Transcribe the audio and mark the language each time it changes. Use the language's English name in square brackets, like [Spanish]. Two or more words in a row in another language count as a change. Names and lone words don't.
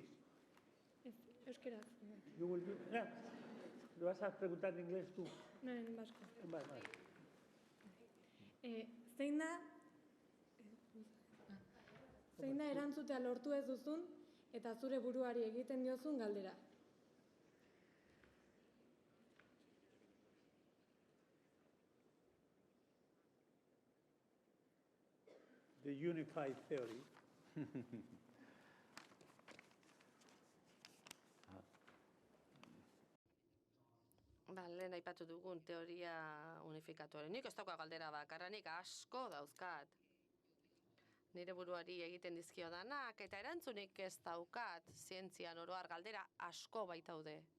[Basque] Euskera. [English] You will do it. [Spanish] ¿Lo vas a preguntar en inglés tú? No, en vasco. Vale. [Basque] Zein da erantzutea lortu ez duzun eta zure buruari egiten diozun galdera? [English] The unified theory. [Basque] Lehen aipatu dugun teoria unifikatuaren. Nik ez dauka galdera bakarra, nik asko dauzkat. Nire buruari egiten dizkio danak, eta erantzunik ez daukat, zientzian oroar galdera asko baitaude.